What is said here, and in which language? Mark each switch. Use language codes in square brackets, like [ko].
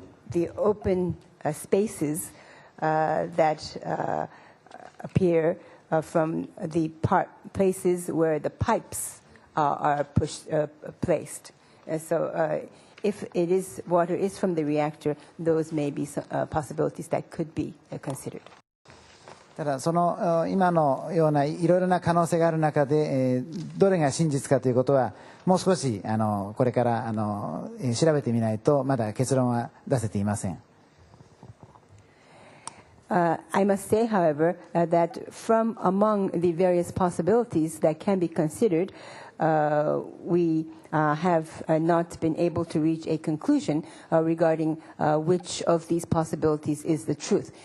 [en] the open spaces that appear from the places where the pipes are placed. So if it is water is from the reactor, those may be possibilities that could be considered. [ja] ただその今のようないろいろな可能性がある中で、どれが真実かということはもう少しこれから調べてみないとまだ結論は出せていません。 [en] I must say, however, that from among the various possibilities that can be considered, we have not been able to reach a conclusion regarding which of these possibilities is the truth.